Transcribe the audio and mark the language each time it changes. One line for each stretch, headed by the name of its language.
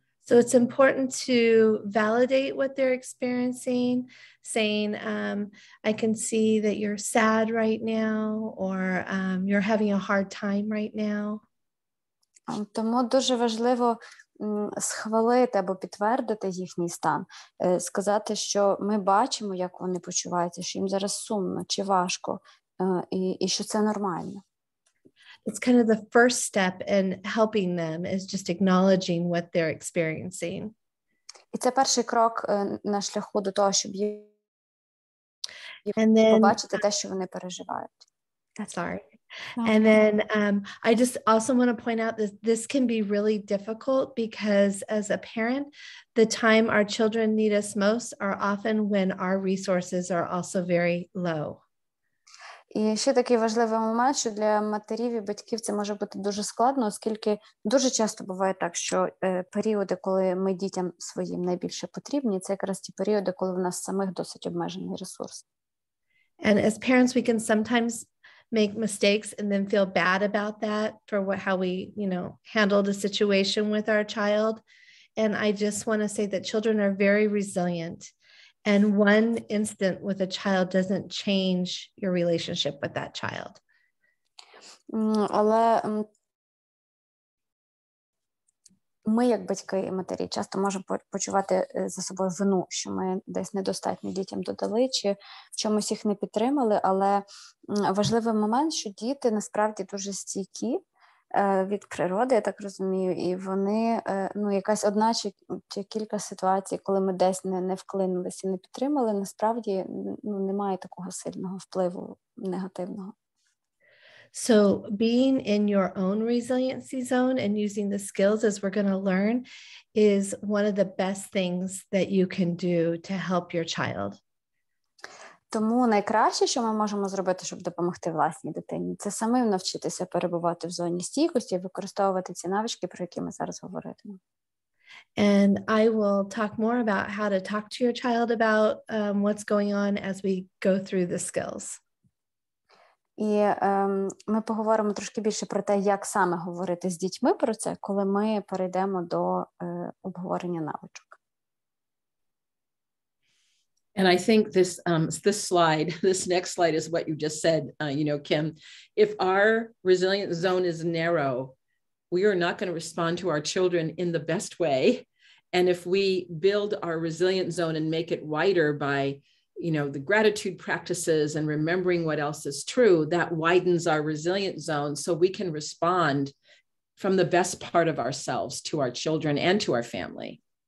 English: So it's important to validate what they're experiencing, saying, I can see that you're sad right now, or you're having a hard time right now.
Ukrainian: Тому дуже важливо схвалити або підтвердити їхній стан, сказати, що ми бачимо, як вони почуваються, що їм зараз сумно чи важко, і що це нормально.
English: It's kind of the first step in helping them is just acknowledging what they're experiencing.
Ukrainian: І це перший крок на шляху до того, щоб
English: then,
Ukrainian: побачити те, що вони переживають.
English: Sorry. And then I just also want to point out that this can be really difficult because as a parent, the time our children need us most are often when our resources are also very low.
Ukrainian: І ще такий важливий момент, що для матерів і батьків це може бути дуже складно, оскільки дуже часто буває так, що періоди, коли ми дітям своїм найбільше потрібні, це якраз ті періоди, коли в нас самих досить обмежений ресурс.
English: And as parents, we can sometimes make mistakes and then feel bad about that for how we, handled a situation with our child. And I just want to say that children are very resilient. And one instant with a child doesn't change your relationship with that child.
Ukrainian: Але ми, як батьки і матері, часто можемо почувати за собою вину, що ми десь недостатньо дітям додали, чи в чомусь їх не підтримали, але важливий момент, що діти насправді дуже стійкі від природи, я так розумію, і вони, якась одна чи кілька ситуацій, коли ми десь не вклинилися і не підтримали, насправді немає такого сильного впливу негативного.
English: So being in your own resiliency zone and using the skills as we're going to learn is one of the best things that you can do to help your child.
Ukrainian: Тому найкраще, що ми можемо зробити, щоб допомогти власній дитині, це самим навчитися перебувати в зоні стійкості і використовувати ці навички, про які ми зараз говоритимо.
English: And I will talk more about how to talk to your child about what's going on as we go through the skills.
Ukrainian: І ми поговоримо трошки більше про те, як саме говорити з дітьми про це, коли ми перейдемо до обговорення навичок.
English: And I think this next slide is what you just said, Kim. If our resilient zone is narrow, we are not going to respond to our children in the best way. And if we build our resilient zone and make it wider by the gratitude practices and remembering what else is true, that widens our resilient zone so we can respond from the best part of ourselves to our children and to our family.